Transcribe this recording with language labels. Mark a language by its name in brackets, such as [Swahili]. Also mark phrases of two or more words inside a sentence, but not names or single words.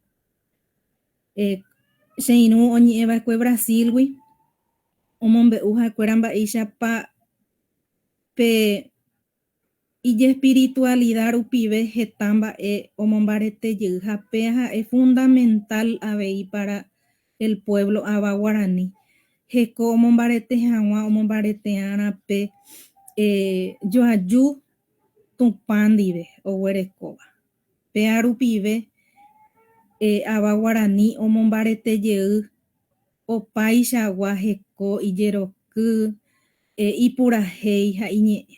[Guarani] Che irũ oñe'ẽva'ekue Brasilgui omombe'u ha'ekuéra mba'éichapa pe ijespiritualidad rupive heta mba'e omombaretejey ha péa ha'e fundamental avei [Spanish] para el pueblo [Guarani] ava Guarani. Heko omombarete hag̃ua omombarete'arã pe joaju Tupã ndive oguerekóva. Péa rupive ava Guarani omombaretejey opaichagua heko ijeroky, ipurahéi ha iñe'ẽ.